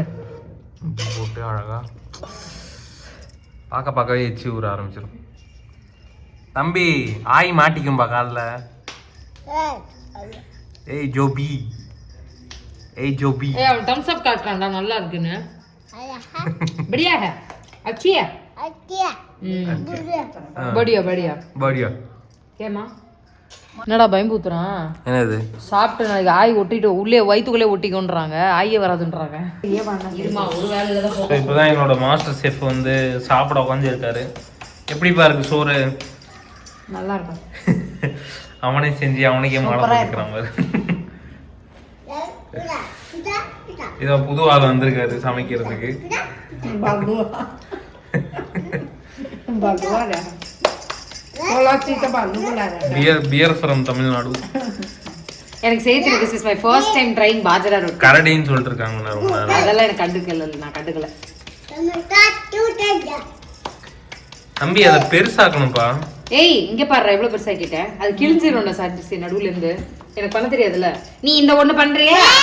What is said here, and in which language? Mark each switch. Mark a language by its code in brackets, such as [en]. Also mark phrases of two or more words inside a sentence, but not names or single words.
[ta] போட்டு அழகா பார்க்கவே எச்சி ஊற ஆரம்பிச்சிடும். தம்பி ஆய் மாட்டிக்கும்பா காலில். ஏய் ஜோபி, ஏய் ஜோபி. ஏய் அவன் தம்ஸ் அப் காட்டுறான்டா நல்லா இருக்குன்னு. [hi] बढ़िया है, अच्छी है, बढ़िया बढ़िया बढ़िया. [ta] கேமா என்னடா பயம்பூத்துறான்? என்னது சாப்பிட்டு நாளைக்கு ஆய் ஒட்டிட்டு உள்ளே வயிற்றுக்குள்ளே ஒட்டிக்கொன்றாங்க, ஆயே வராதுன்றாங்க. இருமா ஒரு வேலையில தான். இப்போதான் எங்களோட [en] master chef [ta] வந்து சாப்பிட உட்காந்துருக்காரு. எப்படிப்பா இருக்கு சோறு? நல்லா இருக்கும். அவனே செஞ்சு அவனுக்கே மாலை போட்டுக்கிறான் பாரு. இதோ புது ஆள் வந்திருக்காரு சமைக்கிறதுக்கு. [en] Beer from Tamil Nadu. [ta] எனக்கு செய்தி [en] This is my first time trying bajra roti. [ta] கரடின்னு சொல்லிட்டு இருக்காங்க. அதெல்லாம் எனக்கு கண்டுக்கல, நான் கண்டுக்கல. தம்பி அதை பெருசாக்கணும்ப்பா. ஏய் இங்க பாரு எவ்வளவு பெருசாக்கிட்டேன். அது கிழிஞ்சிரும் சார் நடுவுல இருந்து. எனக்கு பண்ண தெரியாதுல்ல. நீ இந்த ஒண்ணு பண்றியா?